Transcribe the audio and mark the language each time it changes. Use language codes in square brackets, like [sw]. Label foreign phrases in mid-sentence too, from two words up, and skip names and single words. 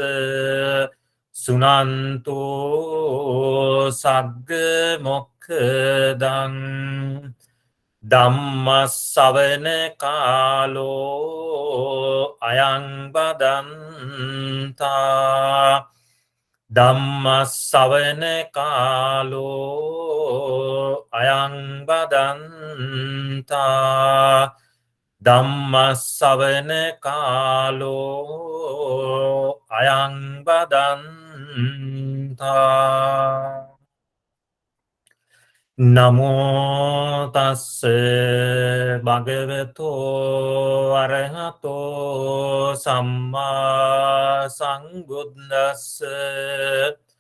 [pi] සුනන්තු සග්ග මොක්ඛදං ධම්මස්සවන කාලෝ අයං බදන්තා. ධම්මස්සවන කාලෝ අයං බදන්තා. ධම්මස්සවන කාලෝ අයං බදන්තා. Namo tassa bhagavato arahato samma sambuddhassa.